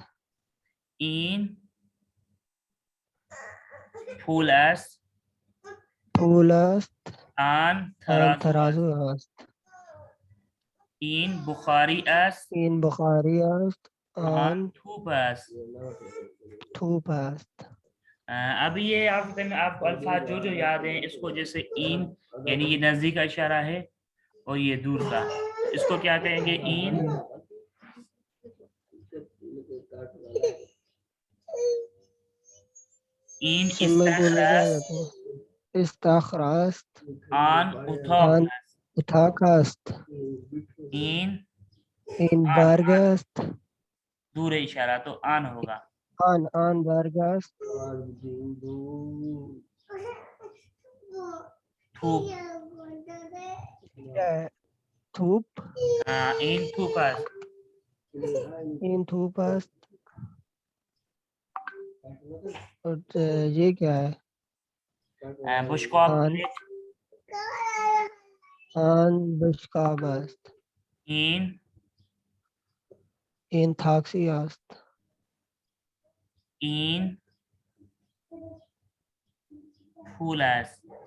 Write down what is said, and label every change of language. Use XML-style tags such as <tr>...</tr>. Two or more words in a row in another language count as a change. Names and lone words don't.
<fa>این پول است. پول است. آن آن ترازو است. ترازو است. این بخاری است. این بخاری است. آن آن توپ است. توپ است.</fa> <ur>اب یہ آپ کو الفاظ جو یاد ہیں اس کو، جیسے این یعنی یہ نزدیک کا اشارہ ہے اور یہ دور کا، اس کو کیا کہیں گے؟</ur> <fa>این. این</fa> <ur>میں بولنے</ur> <fa>استخر</fa> <ur>کیا</ur> <fa>است.</fa> <ur>جاتا ہے؟</ur> <fa>استاخر است. آن اتاق آن است. اتاق است. این این آن برگ است.</fa> <ur>دور اشارہ تو آن ہوگا.</ur> <fa>آن برگ است. تھوپ،</fa> <ur>کیا ہے؟ تھوپ.</ur> <fa>این تھوپ است. این تھوپ است.</fa> <ur>اور یہ کیا ہے؟</ur> <fa>بشقاب آن</fa> <ur>پلیٹ.</ur> <fa>آن بشقاب است. این این تاکسی است. این پول است.</fa>